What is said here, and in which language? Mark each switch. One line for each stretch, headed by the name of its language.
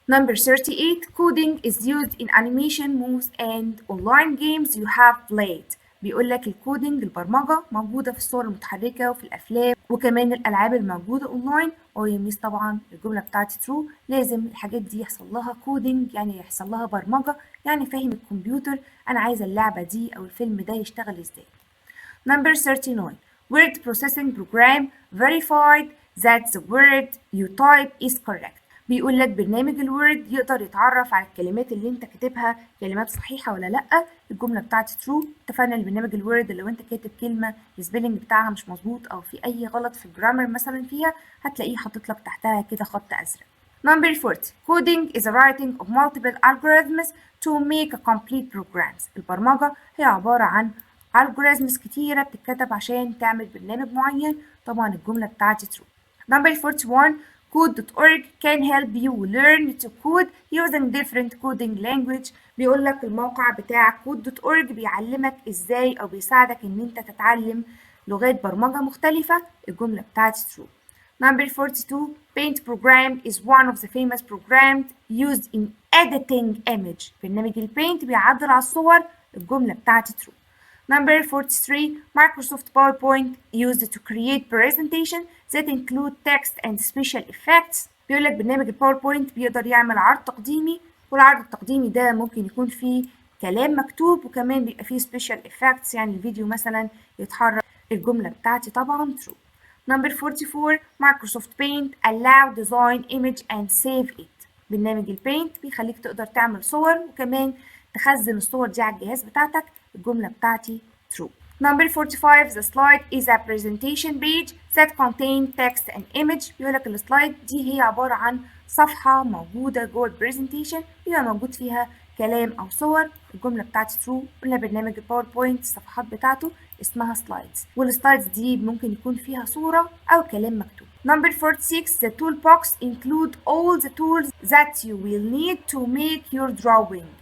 English: Number 38. Coding is used in animation moves and online games you have played.
Arabic: بيقول لك الكودينج البرمجة موجودة في الصور المتحركة وفي الأفلام وكمان الألعاب الموجودة أونلاين. يا ميس طبعا الجملة بتاعتي ترو، لازم الحاجات دي يحصل لها كودينج، يعني يحصل لها برمجة، يعني فاهم الكمبيوتر أنا عايزة اللعبة دي أو الفيلم ده يشتغل إزاي.
English: Number 39. Word processing program verified that the word you type is correct.
Arabic: بيقول لك برنامج الوورد يقدر يتعرف على الكلمات اللي انت كاتبها كلمات صحيحة ولا لأ. الجملة بتاعتي true. اتفقنا البرنامج الوورد لو انت كاتب كلمة السبيلنج بتاعها مش مظبوط او في اي غلط في الجرامر مثلا فيها هتلاقيه حاطط لك تحتها كده خط ازرق.
English: Number 40. Coding is the writing of multiple algorithms to make a complete programs.
Arabic: البرمجة هي عبارة عن algorithms كتيرة بتتكتب عشان تعمل برنامج معين. طبعا الجملة بتاعتي true.
English: Number 41. Code.org can help you learn to code using different coding language.
Arabic: بيقول لك الموقع بتاع Code.org بيعلمك ازاي او بيساعدك ان انت تتعلم لغات برمجة مختلفة. الجملة بتاعتي true.
English: Number 42. Paint program is one of the famous programs used in editing image.
Arabic: برنامج البينت بيعدل على الصور. الجملة بتاعتي true.
English: Number 43. Microsoft PowerPoint used to create presentation that include text and special effects.
Arabic: بيقول لك برنامج الباوربوينت بيقدر يعمل عرض تقديمي، والعرض التقديمي ده ممكن يكون فيه كلام مكتوب وكمان بيبقى فيه special effects، يعني الفيديو مثلا يتحرك. الجملة بتاعتي طبعا true.
English: Number 44. Microsoft Paint allow design image and save it.
Arabic: برنامج البينت بيخليك تقدر تعمل صور وكمان تخزن الصور دي على الجهاز بتاعتك. الجملة بتاعتي true.
English: Number 45. The slide is a presentation page that contain text and image.
Arabic: بيقولك السلايد دي هي عبارة عن صفحة موجودة جوه البرزنتيشن بيبقى موجود فيها كلام أو صور. الجملة بتاعتي true. قلنا برنامج الباوربوينت الصفحات بتاعته اسمها سلايدز، والسلايدز دي ممكن يكون فيها صورة أو كلام مكتوب.
English: Number 46. The toolbox include all the tools that you will need to make your drawing.